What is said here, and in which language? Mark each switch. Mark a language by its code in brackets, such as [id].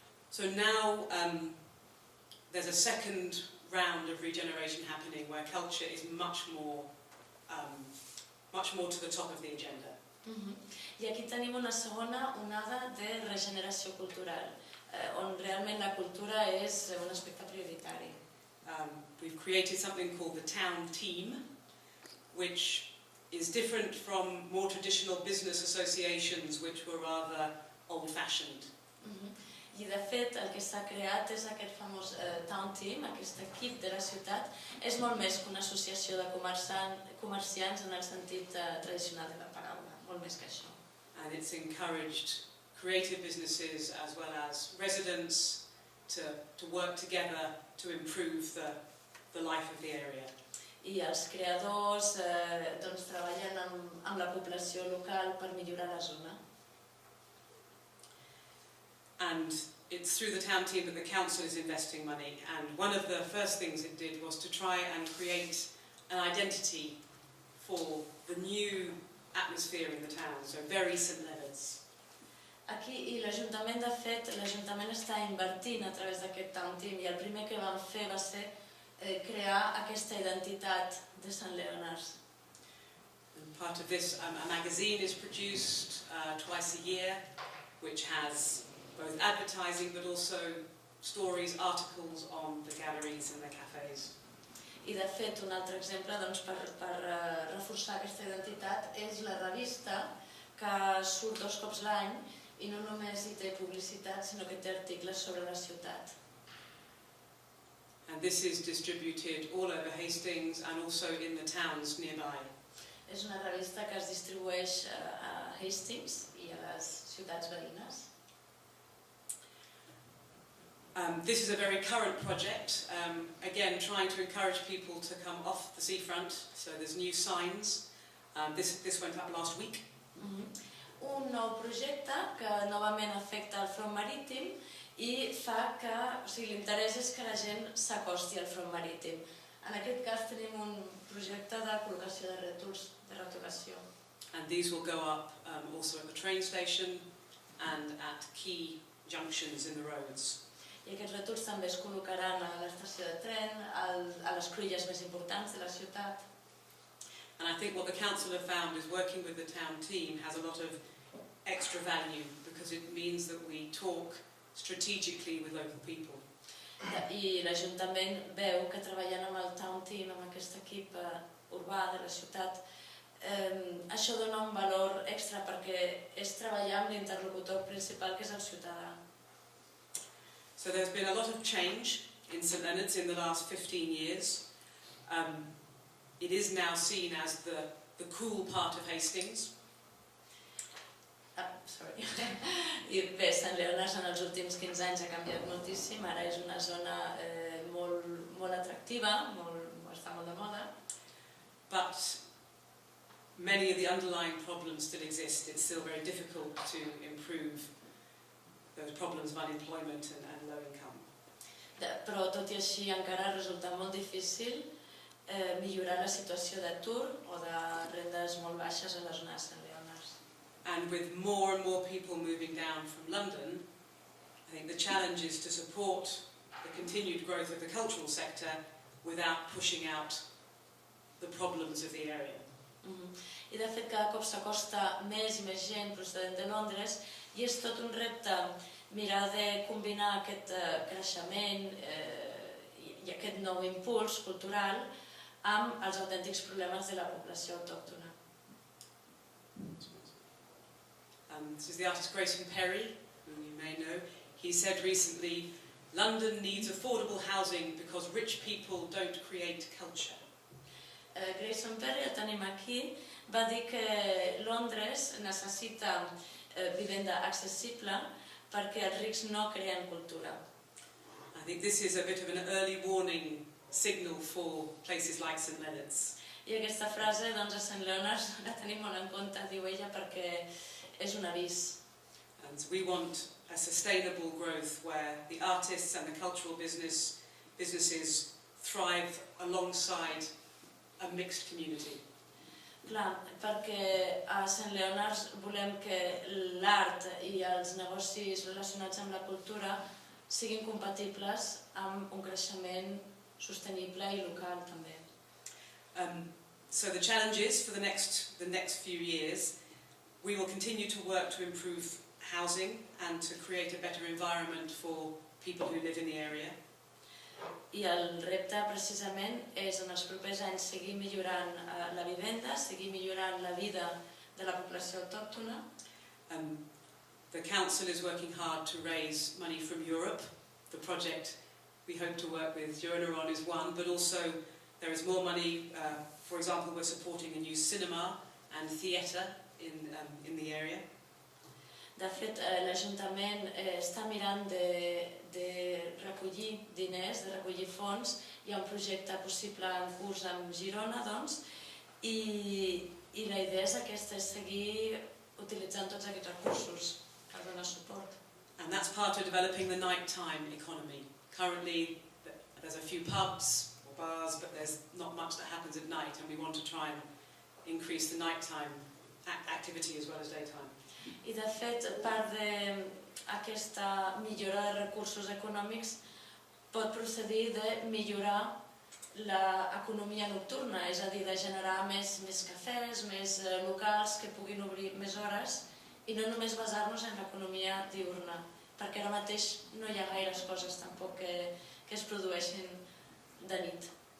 [en] So now there's a second round of regeneration happening where culture is much more to the top of the agenda. [ca] I aquí tenim una segona onada de regeneració cultural, on realment la cultura és un aspecte prioritari. [en] We've created something called the Town Team, which is different from more traditional business associations, which were rather old-fashioned. [ca] I de fet el que s'ha creat és aquest famós Town Team, aquest equip de la ciutat, és molt més que una associació de comerciants en el sentit tradicional de la paraula, molt més que això. [en] And it's encouraged creative businesses as well as residents to work together to improve the life of the area. [ca] I els creadors treballen amb la població local per millorar la zona. [en] And it's through the town team that the council is investing money, and one of the first things it did was to try and create an identity for the new atmosphere in the town, so very St Leonards. [ca] Aquí, i l'Ajuntament, de fet, l'Ajuntament està invertint a través d'aquest Town Team, i el primer que van fer va ser crear aquesta identitat de St Leonards. [en] And part of this, a magazine is produced twice a year, which has both advertising but also stories, articles on the galleries and the cafes. [ca] I de fet, un altre exemple per reforçar aquesta identitat és la revista que surt 2 cops l'any i no només hi té publicitat, sinó que té articles sobre la ciutat. [en] And this is distributed all over Hastings and also in the towns nearby. [ca] És una revista que es distribueix a Hastings i a les ciutats veïnes. [en] This is a very current project, again trying to encourage people to come off the seafront, so there's new signs. This went up last week. [ca] Un nou projecte que novament afecta el front marítim i fa que, l'interès és que la gent s'acosti al front marítim. En aquest cas tenim un projecte de col·locació de rètols de retocació. [en] And these will go up also at the train station and at key junctions in the roads. [ca] I aquests rètols també es col·locaran a l'estació de tren, a les cruïlles més importants de la ciutat. [en] And I think what the council have found is working with the town team has a lot of extra value because it means that we talk strategically with local people. [ca] I l'Ajuntament veu que treballant amb el town team, amb aquest equip urbà de la ciutat, això dona un valor extra perquè és treballar amb l'interlocutor principal que és el ciutadà. [en] So there's been a lot of change in St Leonards in the last 15 years. It is now seen as the cool part of Hastings. [ca] I bé, Sant Leonards en els últims 15 anys ha canviat moltíssim, ara és una zona molt atractiva, està molt de moda. [en] But many of the underlying problems still exist. It's still very difficult to improve those problems of unemployment and low income. [ca] Però tot i així encara resulta molt difícil millorar la situació d'atur o de rendes molt baixes a la zona de Sant Leonards. [en] And with more and more people moving down from London, I think the challenge is to support the continued growth of the cultural sector without pushing out the problems of the area. [ca] I de fet cada cop s'acosta més i més gent procedent de Londres i és tot un repte mirar de combinar aquest creixement i aquest nou impuls cultural amb els autèntics problemes de la població autòctona. [en] This is the artist Grayson Perry, whom you may know. He said recently, London needs affordable housing because rich people don't create culture. [ca] Grayson Perry, el tenim aquí, va dir que Londres necessita vivenda accessible perquè els rics no creen cultura. [en] I think this is a bit of an early warning signal for places like St Leonards. [ca] I aquesta frase, doncs, a Sant Leonards la tenim molt en compte, diu ella, perquè és un avís. [en] And we want a sustainable growth where the artists and the cultural businesses thrive alongside a mixed community. [ca] Clar, perquè a Sant Leonards volem que l'art i els negocis relacionats amb la cultura siguin compatibles amb un creixement sostenible i local també. [en] So the challenge is for the next few years, we will continue to work to improve housing and to create a better environment for people who live in the area. [ca] I el repte precisament és en els propers anys seguir millorant la vivenda, seguir millorant la vida de la població autòctona. [en] The council is working hard to raise money from Europe. The project we hope to work with Leonards-on is one, but also there is more money. For example, we're supporting a new cinema and theatre in the area. [ca] De fet, l'Ajuntament està mirant de recollir diners, de recollir fons. Hi ha un projecte possible en curs amb Girona, doncs, i la idea és aquesta, és seguir utilitzant tots aquests recursos per donar suport. [en] And that's part of developing the nighttime economy. Currently, there's a few pubs or bars, but there's not much that happens at night, and we want to try and increase the nighttime activity as well as daytime. [ca] I de fet, part d'aquesta millora de recursos econòmics pot procedir de millorar l'economia nocturna, és a dir, de generar més cafès, més locals que puguin obrir més hores i no només basar-nos en l'economia diurna, perquè ara mateix no hi ha gaires coses tampoc que es produeixin de nit.